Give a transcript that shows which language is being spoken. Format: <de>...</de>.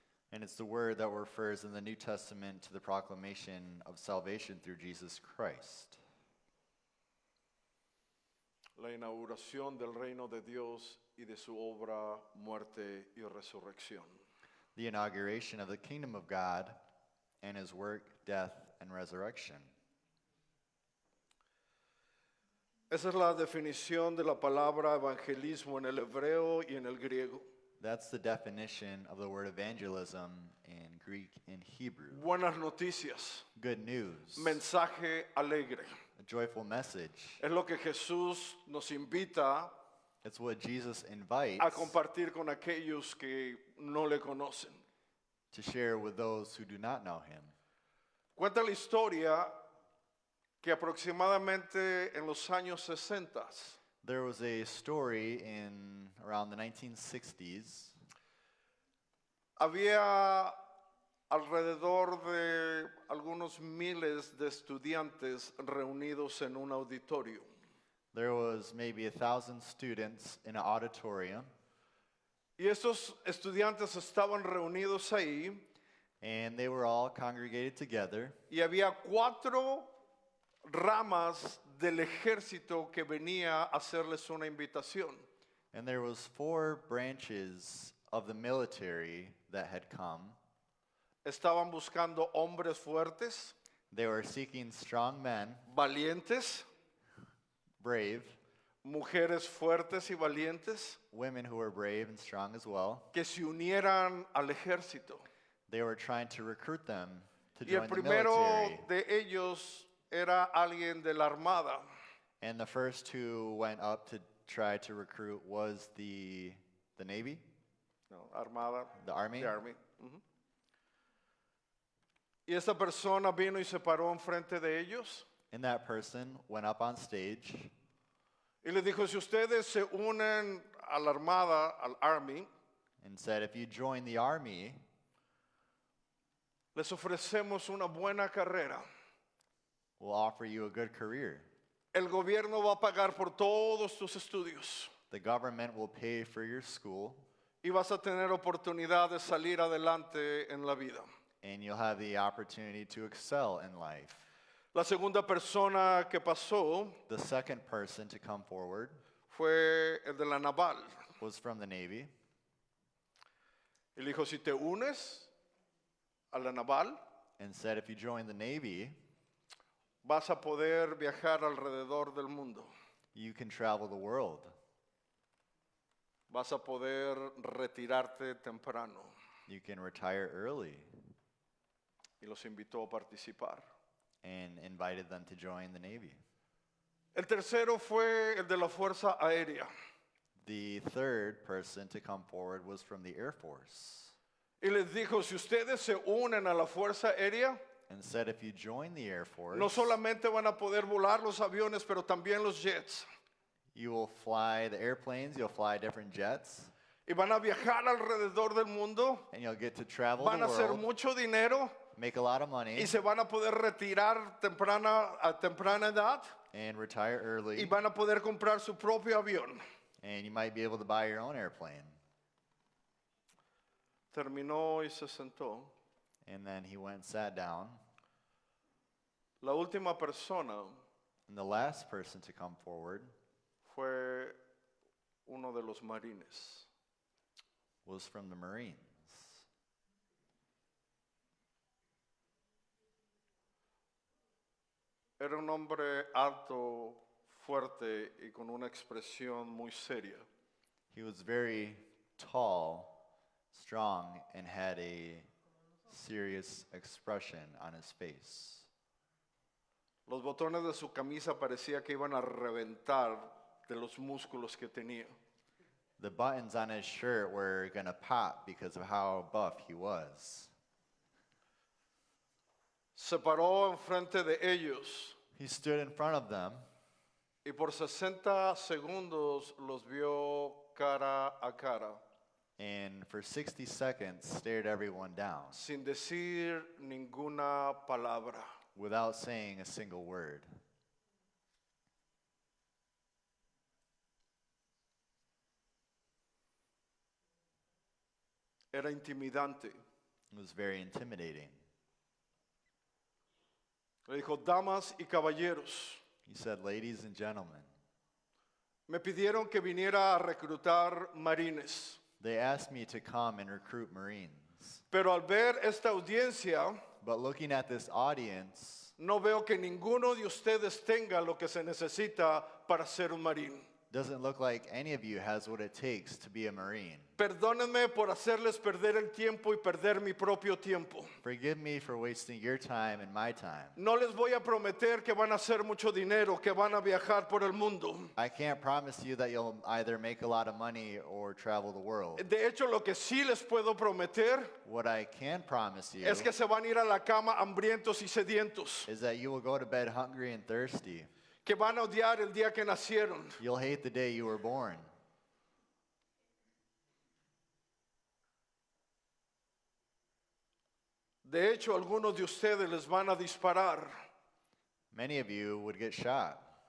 <en>and it's the word that refers in the New Testament to the proclamation of salvation through Jesus Christ.</en> <es>La inauguración del reino de Dios y de su obra, muerte y resurrección.</es> <en>The inauguration of the kingdom of God and his work, death, and resurrection.</en> <es>Esa es la definición de la palabra evangelismo en el hebreo y en el griego.</es> <en>That's the definition of the word evangelism in Greek and Hebrew.</en> <es>Buenas noticias,</es> <en>Good news,</en> <es>mensaje alegre.</es> <en>a joyful message.</en> <es>Es lo que Jesús nos invita</es> <en>It's what Jesus</en> <es>a</es> <en>invites</en> <es>compartir con aquellos que no le conocen.</es> <en>to share with those who do not know him.</en> <es>Cuenta la historia que aproximadamente en los años 60</es> <en>There was a story in around the 1960s.</en> <es>había alrededor de algunos miles de estudiantes reunidos en un auditorio.</es> <en>There was maybe 1,000 students in an auditorium,</en> <es>Y estos estudiantes estaban reunidos ahí</es> <en>and they were all congregated together.</en> <es>y había 4 ramas del ejército que venía a hacerles una invitación.</es> <en>And there was 4 branches of the military that had come.</en> <es>Estaban buscando hombres fuertes,</es> <en>They were seeking strong men,</en> <es>valientes,</es> <en>brave,</en> <es>mujeres fuertes y valientes</es> <en>women who were brave and strong as well.</en> <es>que se unieran al ejército.</es> <en>They were trying to recruit them to</en> <es>Y el</es> <en>join the</en> <es>primero</es> <en>military.</en> <es>de ellos era alguien de la armada.</es> <en>And the first who went up to try to recruit was the Navy,</en> <es>No, armada.</es> <en>the Army. The Army. Ujú.</en> <es>Y esta persona vino y se paró enfrente de ellos</es> <en>And that person went up on stage</en> <es>y les dijo, si ustedes se unen a la armada, al Army,</es> <en>and said, if you join the Army,</en> <es>les ofrecemos una buena carrera.</es> <en>we'll offer you a good career.</en> <es>El gobierno va a pagar por todos tus estudios</es> <en>The government will pay for your school,</en> <es>y vas a tener oportunidad de salir adelante en la vida.</es> <en>and you'll have the opportunity to excel in life.</en> <es>La segunda persona que pasó</es> <en>The second person to come forward</en> <es>fue el de la naval.</es> <en>was from the Navy.</en> <es>Y le dijo, si te unes a la naval,</es> <en>And said, if you join the Navy,</en> <es>vas a poder viajar alrededor del mundo.</es> <en>you can travel the world.</en> <es>Vas a poder retirarte temprano.</es> <en>You can retire early.</en> <es>Y los invitó a participar.</es> <en>And invited them to join the Navy.</en> <es>El tercero fue el de la Fuerza Aérea.</es> <en>The third person to come forward was from the Air Force.</en> <es>Y les dijo, si ustedes se unen a la Fuerza Aérea,</es> <en>And said, if you join the Air Force,</en> <es>no solamente van a poder volar los aviones, pero también los jets.</es> <en>you will fly the airplanes, you'll fly different jets,</en> <es>Y van a viajar alrededor del mundo,</es> <en>and you'll get to travel</en> <es>van</es> <en>the</en> <es>a hacer</es> <en>world,</en> <es>mucho dinero</es> <en>make a lot of money,</en> <es>y se van a poder retirar a temprana edad</es> <en>and retire</en> <es>y</es> <en>early,</en> <es>van a poder comprar su propio avión.</es> <en>and you might be able to buy your own airplane.</en> <es>Terminó y se sentó.</es> <en>And then he went and sat down.</en> <es>La última persona</es> <en>And the last person to come forward</en> <es>fue uno de los marines.</es> <en>was from the Marines.</en> <es>Era un hombre alto, fuerte y con una expresión muy seria.</es> <en>He was very tall, strong, and had a serious expression on his face.</en> <es>Los botones de su camisa parecía que iban a reventar de los músculos que tenía.</es> <en>The buttons on his shirt were going to pop because of how buff he was.</en> <es>Se paró enfrente de ellos</es> <en>He stood in front of them,</en> <es>y por 60 segundos los vio cara a cara,</es> <en>and for 60 seconds stared everyone down</en> <es>sin decir ninguna palabra.</es> <en>without saying a single word.</en> <es>Era intimidante.</es> <en>It was very intimidating.</en> <es>Le dijo, damas y caballeros,</es> <en>He said, ladies and gentlemen,</en> <es>me pidieron que viniera a reclutar marines,</es> <en>they asked me to come and recruit Marines.</en> <es>pero al ver esta audiencia,</es> <en>But looking at this audience,</en> <es>no veo que ninguno de ustedes tenga lo que se necesita para ser un marín.</es> <en>Doesn't look like any of you has what it takes to be a Marine.</en> <es>Perdónenme por hacerles perder el tiempo y perder mi propio tiempo.</es> <en>Forgive me for wasting your time and my time.</en> <es>No les voy a prometer que van a hacer mucho dinero, que van a viajar por el mundo.</es> <en>I can't promise you that you'll either make a lot of money or travel the world.</en> <es>De hecho, lo que sí les puedo prometer</es> <en>What I can promise you</en> <es>es que se van a ir a la cama hambrientos y sedientos,</es> <en>is that you will go to bed hungry and thirsty.</en> <es>que van a odiar el día que nacieron.</es> <en>You'll hate the day you were born.</en> <es>De hecho, algunos de ustedes les van a disparar</es> <en>Many of you would get shot,</en>